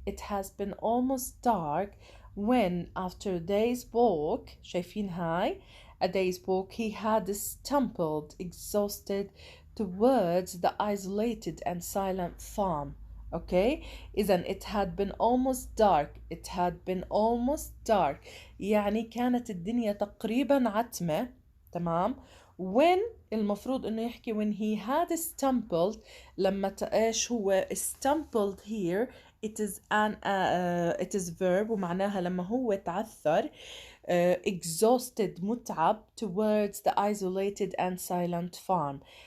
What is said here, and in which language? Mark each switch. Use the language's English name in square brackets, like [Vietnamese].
[English] It has been almost dark when, after a day's walk, [Arabic] شايفين هاي, [English] a day's walk, he had stumbled, exhausted, towards the isolated and silent farm. Okay, [Arabic] إذن [English] it had been almost dark. It had been almost dark. [Arabic] يعني كانت الدنيا تقريبا عتمة. تمام. [English] when [Arabic] المفروض انه يحكي [English] when he had stumbled. [Arabic] لما ايش هو [English] stumbled here, it is it is verb [Arabic] ومعناها لما هو تعثر. [English] exhausted [Arabic] متعب [English] towards the isolated and silent farm.